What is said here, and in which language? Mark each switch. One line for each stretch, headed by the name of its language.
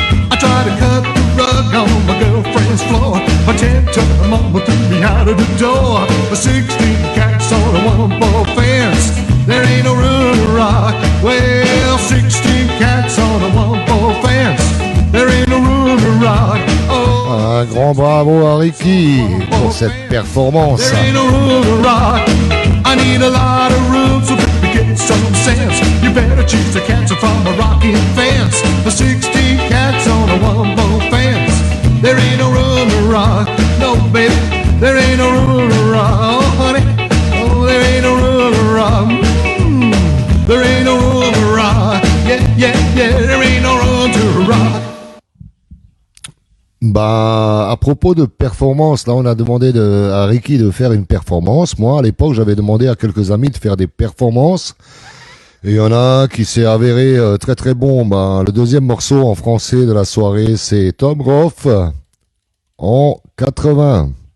English: I tried to cut the rug on my girlfriend's floor, but 10 took my mama threw me out of the door. 16 cats on a one-ball fence, there ain't no room to rock. Well, 16 cats on a one-ball fence, there ain't no room to rock.
French: Un grand bravo à Ricky pour cette performance.
English: There ain't no room to rock. I need a lot of room so baby get some sense. You better choose the cats from a rocking fence. The 16 cats on a one-ball fence. There ain't no room to rock. No baby, there ain't no room to rock. Oh honey, oh there ain't no room to rock. There ain't no room to rock. Yeah, yeah, yeah, there ain't no room to rock.
French: Bah, à propos de performance, là, on a demandé à Ricky de faire une performance. Moi, à l'époque, j'avais demandé à quelques amis de faire des performances. Et il y en a un qui s'est avéré très très bon. Bah, le deuxième morceau en français de la soirée, c'est Tom Groff en 80.